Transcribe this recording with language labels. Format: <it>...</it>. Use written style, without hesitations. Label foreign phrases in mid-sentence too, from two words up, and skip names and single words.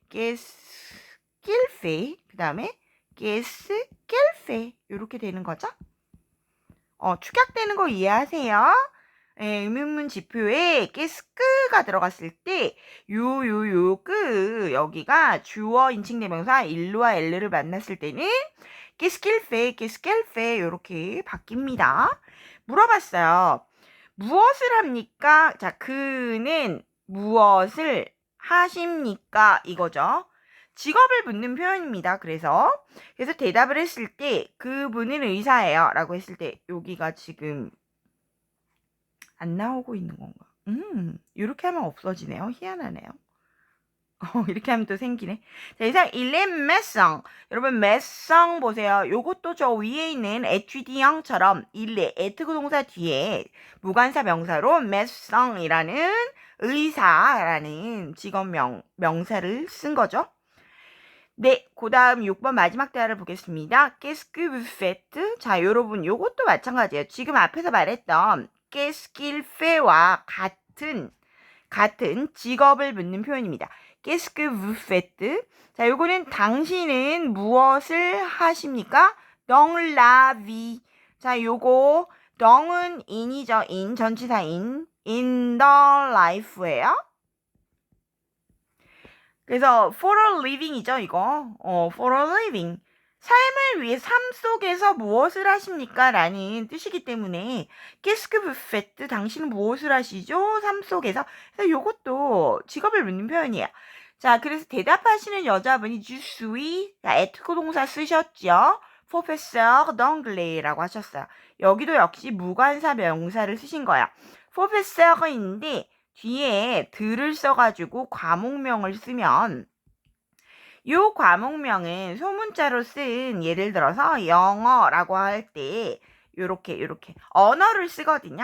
<fr>qu'est-ce qu'il fait,</fr> <ko>그 다음에</ko> <fr>qu'est-ce qu'il fait</fr> <ko>이렇게 되는 거죠. 축약되는 거 이해하세요? 의문문 지표에 깨스크가 들어갔을 때 여기가 주어 인칭 대명사 일루와 엘르를 만났을 때는</ko> <fr>qu'est-ce qu'il fait, qu'est-ce qu'elle fait</fr> <ko>이렇게 바뀝니다. 물어봤어요. 무엇을 합니까? 자, 그는 무엇을 하십니까? 이거죠. 직업을 묻는 표현입니다. 그래서 대답을 했을 때 그분은 의사예요 라고 했을 때 여기가 지금 안 나오고 있는 건가? 이렇게 하면 없어지네요. 희한하네요. 이렇게 하면 또 생기네. 자, 이상</ko> <fr>il est médecin.</fr> <ko>여러분 médecin 보세요. 요것도 저 위에 있는 étudiant처럼</ko> <fr>il est</fr> <ko>에트고 동사 뒤에 무관사 명사로 médecin이라는 의사라는 직업 명사를 쓴 거죠. 네, 그 다음 6번 마지막 대화를 보겠습니다.</ko> <fr>Qu'est-ce que vous faites?</fr> <ko>자, 여러분 요것도 마찬가지예요. 지금 앞에서 말했던</ko> <fr>Qu'est-ce qu'il fait</fr> <ko>와 같은 직업을 묻는 표현입니다.</ko> <fr>Qu'est-ce que vous faites?</fr> <ko>자, 요거는 당신은 무엇을 하십니까?</ko> <fr>Dans la vie.</fr> <ko>자, 요거 dons은 in이죠. in 전치사인</ko> <en>in the life</en> <ko>예요. 그래서</ko> <en>for a living</en> <ko>이죠, 이거.</ko> <en>for a living.</en> <ko>삶을 위해 삶 속에서 무엇을 하십니까? 라는 뜻이기 때문에</ko> <fr>qu'est-ce que vous faites?</fr> <ko>당신은 무엇을 하시죠? 삶 속에서. 그래서 요것도 직업을 묻는 표현이에요. 자, 그래서 대답하시는 여자분이</ko> <fr>je suis,</fr> <ko>être 동사 쓰셨죠?</ko> <fr>professeur d'anglais</fr> <ko>라고 하셨어요. 여기도 역시 무관사 명사를 쓰신 거야. professeur인데 뒤에 들을 써가지고 과목명을 쓰면 요 과목명은 소문자로 쓴 예를 들어서 영어라고 할 때 요렇게 언어를 쓰거든요.</ko>